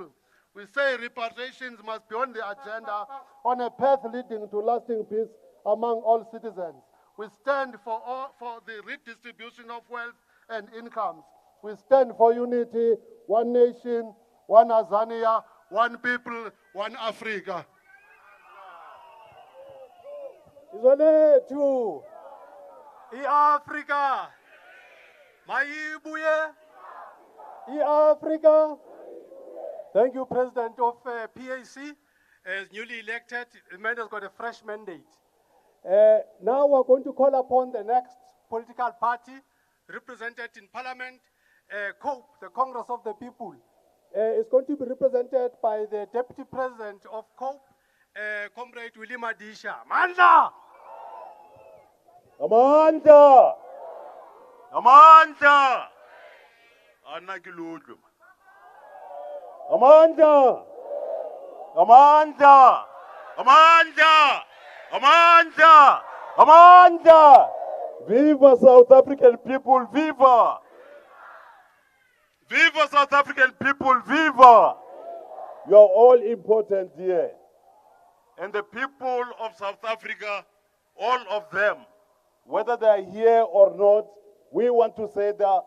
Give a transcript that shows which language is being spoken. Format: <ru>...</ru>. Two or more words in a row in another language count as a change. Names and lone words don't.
<en>We say reparations must be on the agenda on a path leading to lasting peace among all citizens. We stand for the redistribution of wealth and incomes. We stand for unity, one nation, one Azania, one people, one Africa.</en> <zu>Izolethu. I-Africa, mayibuye. I-Africa.</zu> <en>Thank you, President of PAC. As newly elected, the man has got a fresh mandate. Now we're going to call upon the next political party represented in Parliament, COPE, the Congress of the People. It's going to be represented by the Deputy President of COPE, Comrade Willie Madisha. Mandla!</en> <zu>Amandla. Amandla. Anakiludlu. Amandla. Amandla. Amandla. Amandla.</zu> <en>Amandla. Viva South African people, viva. Viva South African people, viva. You are all important here. And the people of South Africa, all of them, Whether they are here or not, we want to say they are</en>